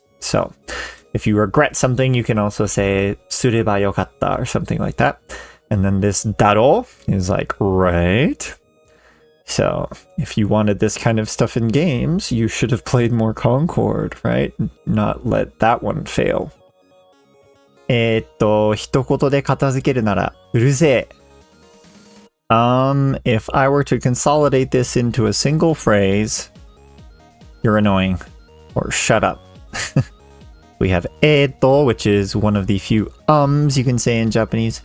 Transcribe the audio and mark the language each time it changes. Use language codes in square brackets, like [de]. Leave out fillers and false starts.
[en] So if you regret something, you can also say [ja] sureba yokatta [en] or something like that. And then this daro is like, right? So if you wanted this kind of stuff in games, you should have played more Concord, right? Not let that one fail. [ja] 一言で片付けるなら、うるせえ。 [en] If I were to consolidate this into a single phrase, you're annoying. Or shut up. We have which is one of the few you can say in Japanese.